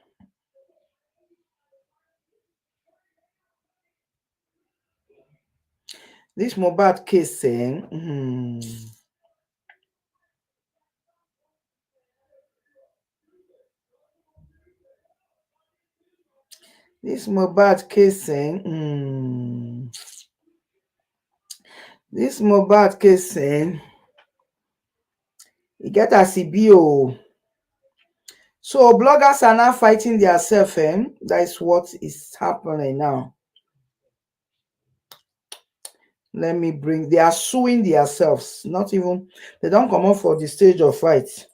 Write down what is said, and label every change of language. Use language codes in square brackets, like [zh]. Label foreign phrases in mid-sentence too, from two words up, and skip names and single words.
[en] This Mohbad case, This Mohbad case, This Mohbad case, you get a CBO. So bloggers are now fighting themselves, that is what is happening now. Let me bring, they are suing themselves, not even, they don't come up for the stage of fight.